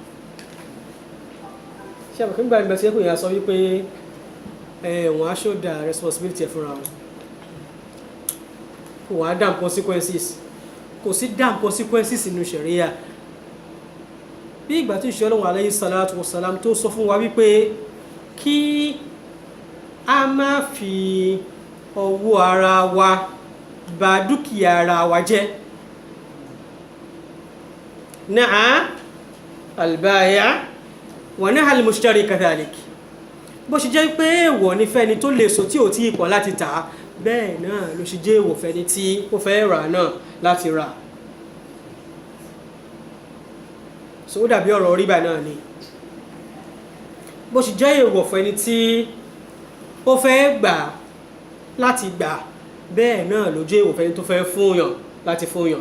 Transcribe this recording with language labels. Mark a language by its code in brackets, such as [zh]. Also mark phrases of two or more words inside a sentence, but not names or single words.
[yo] ṣé àbùkù gbàgbà tí ẹkùn yà sọ wípé wọ́n á ṣọ́dà responsibility fúnra wọn, wọ́n á [en] dam consequences. [yo] kò sí [en] dam consequences [yo] nínú ṣẹ̀ríyà. bí ìgbà tí ìṣẹ́ Ọlọ́run [ar] عليه الصلاة والسلام [yo] tó sọ fún wa wípé kí a má fi ọwọ́ ara wa bà dúkìá ara wa jẹ́. [ar] نهى البائع ونهى المشتري كذلك. [yo] bó ṣe jẹ́ pé èèwọ̀ ní fẹ́ni tó lè so tí ò tí ì pọ̀ láti tà á, bẹ́ẹ̀ náà ló ṣe jẹ́ èèwọ̀ fẹ́ni tí ó fẹ́ rà náà láti rà. so ó dàbí ọ̀rọ̀ rìbá náà ni. bó ṣe jẹ́ èèwọ̀ fẹ́ni tí ó fẹ́ gbà láti gbà, bẹ́ẹ̀ náà ló jẹ́ èèwọ̀ fẹ́ni tó fẹ́ fúnyàn láti fúnyàn.